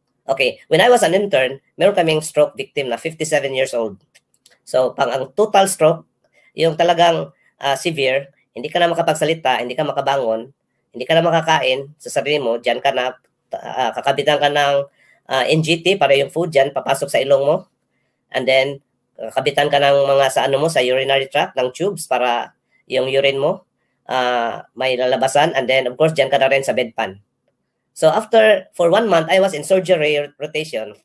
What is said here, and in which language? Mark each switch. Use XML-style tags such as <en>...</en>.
<en>Okay, when I was an intern,</en> <tl>meron kaming</tl> <en>stroke victim na 57 years old.</en> <tl>So, ang total stroke, yung talagang severe, hindi ka na makapagsalita, hindi ka makabangon, hindi ka na makakain sa sarili mo, dyan ka na, kakabitan ka ng NGT para yung food dyan, papasok sa ilong mo. And then, kabitan ka ng mga sa ano mo, sa urinary tract, ng tubes para yung urine mo may lalabasan. And then, of course, dyan ka na rin sa bedpan.</tl> <en>So, for 1 month, I was in surgery rotation.</en>